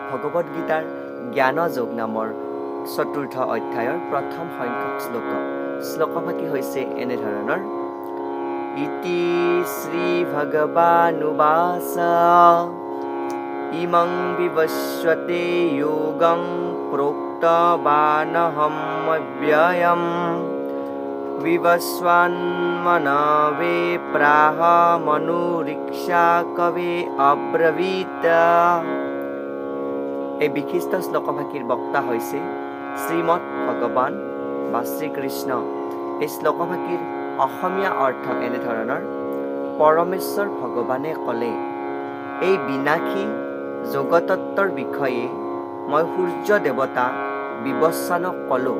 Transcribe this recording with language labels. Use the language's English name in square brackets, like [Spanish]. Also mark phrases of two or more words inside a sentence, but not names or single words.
[Assamese] ভগবত গীতাৰ জ্ঞানযোগ নামৰ চতুৰ্থ অধ্যায়ৰ প্ৰথম সংখ্যক শ্লোকভাগী হৈছে এনেধৰণৰ [Sanskrit] ইতি শ্ৰী ভগৱানুবাসা ইমং বিবস্বতে যোগং প্ৰোক্তবানহম অব্যয়ম विवस्वान्मनवे प्राह मनुरीक्षा कवे अब्रवीत। [Assamese] এই বিশিষ্ট শ্লোকভাগীৰ বক্তা হৈছে শ্ৰীমৎ ভগৱান বা শ্ৰীকৃষ্ণ। এই শ্লোকভাগীৰ অসমীয়া অৰ্থ এনেধৰণৰ পৰমেশ্বৰ ভগৱানে ক'লে এই বিনাশী যোগতত্বৰ বিষয়ে মই সূৰ্য দেৱতা বিবস্বানক ক'লোঁ।